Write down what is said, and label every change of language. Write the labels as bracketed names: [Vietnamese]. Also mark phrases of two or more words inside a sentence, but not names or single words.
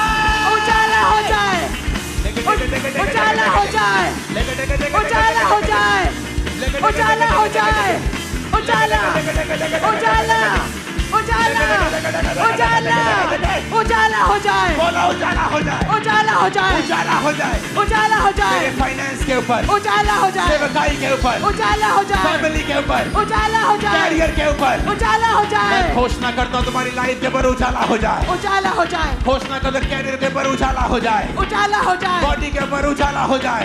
[Hindi] उजाला हो जाए उजाला हो जाए उजाला हो जाए उजाला हो जाए उजाला उजाला उजाला उजाला उजाला हो जाए बोला उजाला हो जाए उजाला हो जाए उजाला हो जाए उजाला हो जाए मेरे फाइनेंस के ऊपर उजाला हो जाए सेवकाई के ऊपर उजाला हो जाए फैमिली के ऊपर उजाला हो जाए कैरियर के ऊपर उजाला हो जाए मैं घोषणा करता हूँ तुम्हारी लाइफ के ऊपर उजाला हो जाए उजाला हो जाए घोषणा करता कैरियर के ऊपर उजाला हो जाए उजाला हो जाए बॉडी के ऊपर उजाला हो जाए